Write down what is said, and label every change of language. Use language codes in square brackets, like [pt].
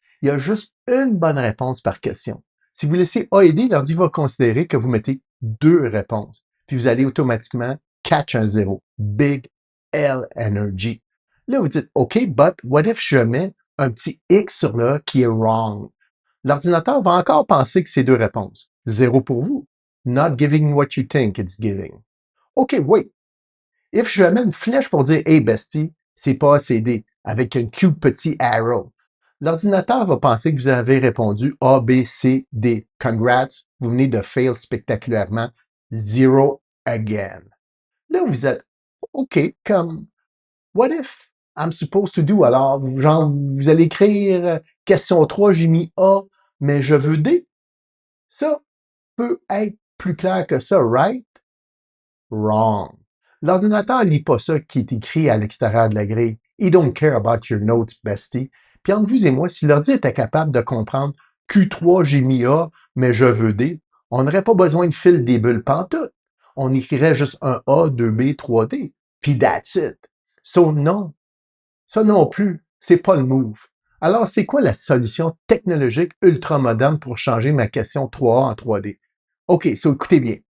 [fr] Il y a juste une bonne réponse par question. Si vous laissez A et D, l'ordi va considérer que vous mettez 2 réponses. Puis vous allez automatiquement catch un 0. Big L energy. Là, vous dites, OK, but what if je mets un petit X sur le A qui est wrong? L'ordinateur va encore penser que c'est 2 réponses. 0 pour vous. [en] Not giving what you think it's giving. OK, wait. [fr] If je mets une flèche pour dire, hey, bestie, c'est pas ACD, avec un cute petit arrow. L'ordinateur va penser que vous avez répondu A, B, C, D. Congrats, vous venez de fail spectaculairement. 0 again. [en] Là, vous êtes, OK, comme, what if I'm supposed to do? [fr] Alors, genre, vous allez écrire question 3, j'ai mis A, mais je veux D. Ça peut être plus clair que ça, right? Wrong. L'ordinateur lit pas ça qui est écrit à l'extérieur de la grille. [en] He don't care about your notes, bestie. [fr] Puis entre vous et moi, si l'ordi était capable de comprendre Q3, j'ai mis A, mais je veux D, on n'aurait pas besoin de fil des bulles pantoute. On écrirait juste un A, 2B, 3D. Puis that's it. So non. Ça non plus, c'est pas le move. Alors, c'est quoi la solution technologique ultra moderne pour changer ma question 3A en 3D? OK, so écoutez bien.